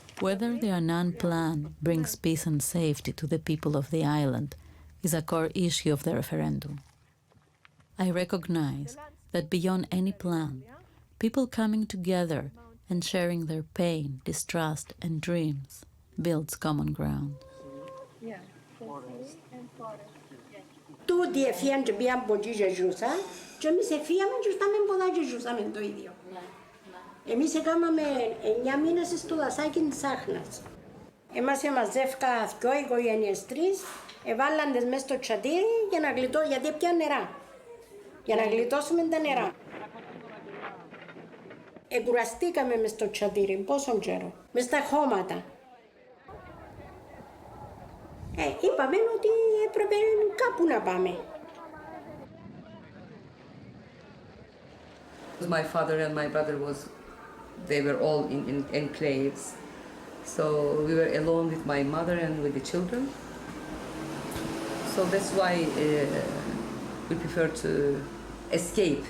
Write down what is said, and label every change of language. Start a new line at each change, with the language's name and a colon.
English: Whether the Annan Plan brings peace and safety to the people of the island is a core issue of the referendum. I recognize that beyond any plan, people coming together and sharing their pain, distrust, and dreams builds common ground. Yeah. And forest.
Greek: Tutti έφυγαν και πήγαν από εκεί και ζούσαν και εμείς έφυγαμε και ήρθαμε πολλά και ζούσαμε το ίδιο. Εμείς έκαναμε 9 μήνες στο δασάκι της Άχνας. Εμάς εμαζεύκα 2 οικογένειες, 3, εβάλλαν τις μες στο τσατήρι για να γλιτώσουμε, γιατί έπιαν νερά. Για να γλιτώσουμε τα νερά. Εκουραστήκαμε μες στο τσατήρι, πόσον καιρό, μες στα χώματα. Είπαμε ότι έπρεπε κάπου να πάμε.
English: My father and my brother they were all in enclaves. So we were alone with my mother and with the children. So that's why we prefer to escape.